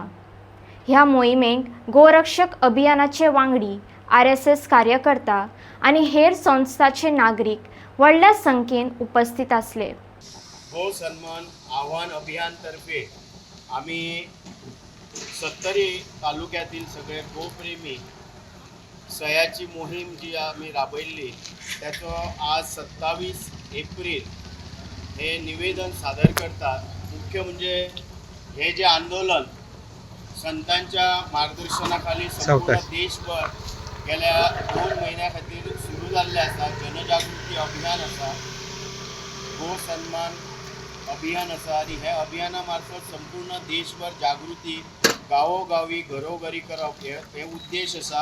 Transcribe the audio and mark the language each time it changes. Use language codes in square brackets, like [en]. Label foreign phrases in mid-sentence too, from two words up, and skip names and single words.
[kok] ह्या मोहिमेक गोरक्षक अभियानाचे वांगडी, RSS कार्यकर्ता आणि हेर संस्थाचे नागरिक व्हडल्या संख्येन उपस्थित आसले। गो सन्मान आव्हान अभियान तर्फे आम्ही सत्तरी तालुक्यातील सगळे गोप्रेमी सह्याची मोहीम जी आम्ही राबयल्ली त्याचं आज 27 एप्रिल हे निवेदन सादर करतात। मुख्य म्हणजे हे जे आंदोलन संतांच्या मार्गदर्शनाखाली संपूर्ण देशभर गेल्या 2 महिन्या खातीर सुरू जाल्ले आसा। जनजागृती अभियान आसा, गो सन्मान अभियान आसा आणि ह्या अभियाना मार्फत संपूर्ण देशभर जागृती गावोगावी घरोघरी करप हे उद्देश आसा।